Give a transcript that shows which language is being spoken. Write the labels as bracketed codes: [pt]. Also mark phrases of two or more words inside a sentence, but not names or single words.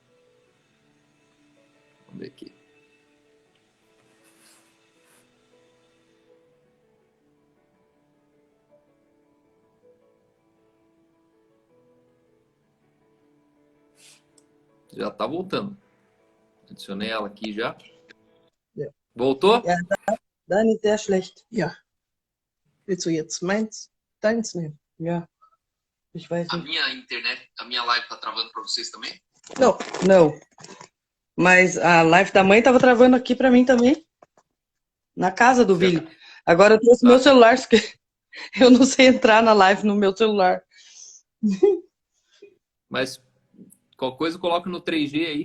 [pt] Vamos ver aqui. Já tá voltando. Adicionei ela aqui já. [de] Ja. [pt] Voltou? [de] Ja, dein ist sehr schlecht. Ja. Willst du jetzt deins nehmen? Ja. Ich weiß [pt] A [de] nicht. [pt] minha internet, a minha live tá travando para vocês também? Não. Não. Mas a live da mãe tava travando aqui pra mim também. Na casa do Billy. Agora eu trouxe meu celular, porque eu não sei entrar na live no meu celular. Mas qualquer coisa coloca no 3G aí.